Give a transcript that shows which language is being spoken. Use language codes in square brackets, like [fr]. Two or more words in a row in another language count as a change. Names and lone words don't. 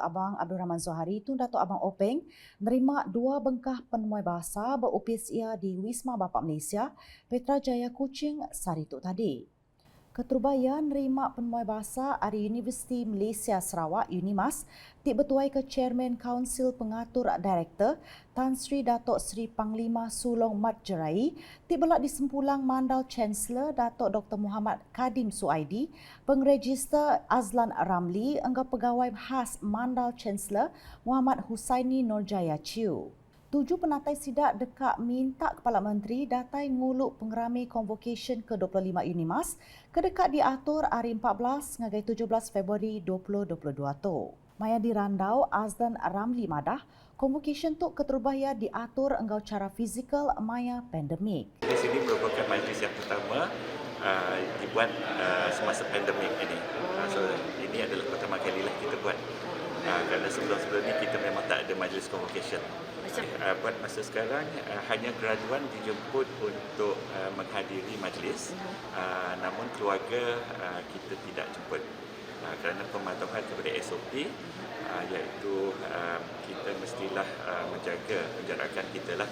[iba] Abang Abdul Rahman Zohari Tun Datuk Abang Openg menerima 2 bengkah penemuan bahasa berupis ia di Wisma Bapa Malaysia, Petrajaya Kuching Sarituk tadi. Keterubaya nerima penemuan bahasa dari Universiti Malaysia Sarawak UNIMAS bertuai ke Chairman Kaunsil Pengatur Direktor Tan Sri Datuk Sri Panglima Sulong Mat Jerai belak di sempulang Mandal Chancellor Datuk Dr. Muhammad Kadim Suaidi, Pengregister Azlan Ramli, Engkau Pegawai Khas Mandal Chancellor Muhammad Husaini Nurjaya Chiu. 7 penatai sidak dekat minta Kepala Menteri datai nguluk pengerami convocation ke-25 UNIMAS kedekat diatur hari 14 ngagai 17 Februari 2022 tu. Maya dirandau Azlan Ramli madah, convocation tu keterbahaya diatur engkau cara fizikal maya pandemik. [ms] Di sini merupakan majlis yang pertama dibuat semasa pandemik ini. So ini adalah pertama kalilah kita buat. Kerana sebelum-sebelum ini kita memang tak ada majlis convocation. Buat masa sekarang hanya graduan dijemput untuk menghadiri majlis, namun keluarga kita tidak jemput kerana pematuhan kepada SOP, iaitu kita mestilah menjaga penjarakan kita lah.